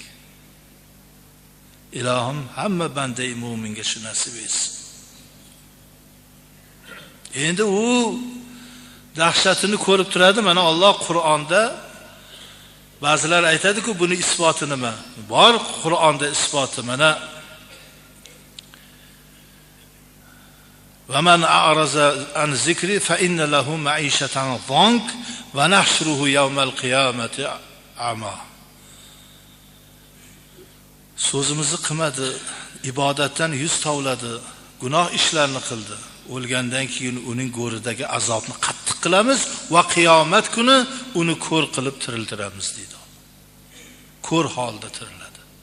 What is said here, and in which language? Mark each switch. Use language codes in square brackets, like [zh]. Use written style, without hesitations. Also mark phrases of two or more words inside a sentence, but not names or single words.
[uz] Ilohim hamma banda mu'minga shu nasib etsin. Endi u dahshatini ko'rib turadi. Mana Alloh Qur'onda ba'zilar aytadi-ku, buni isboti nima? Bor Qur'onda isboti. [ar] Mana وَمَنْ أَعْرَضَ عَنْ ذِكْرِي فَإِنَّ لَهُ مَعِيشَةً ضَنكًا وَنَحْشُرُهُ يَوْمَ الْقِيَامَةِ أَعْمَى. [uz] So'zimizni qilmadi, ibodatdan yuz tovladi, gunoh ishlarni qildi. O'lgandan keyin uning go'ridagi azobni qattiq qilamiz va qiyomat kuni uni ko'r qilib tiriltiramiz deydi. Ko'r holda tiriladi.